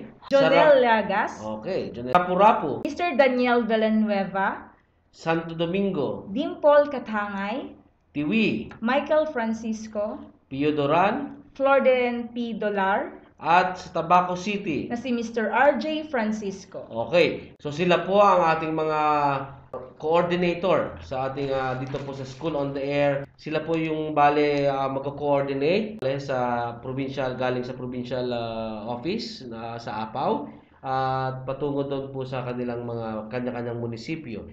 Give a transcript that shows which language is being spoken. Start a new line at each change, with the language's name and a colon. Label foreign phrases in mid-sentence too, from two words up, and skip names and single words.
Filipino: Jonel Lagas, Okay, Jonel Rapu-Rapu, Mr. Daniel Villanueva, Santo Domingo, Dimple Katangay, Tiwi, Michael Francisco, Piodoran, Florden P. Dolar, at sa Tabaco City na si Mr. RJ Francisco. Okay, so sila po ang ating mga coordinator sa ating dito po sa School on the Air. Sila po yung magko-coordinate sa provincial, galing sa provincial office sa Apao at patungo doon po sa kanilang mga kanya-kanyang munisipyo.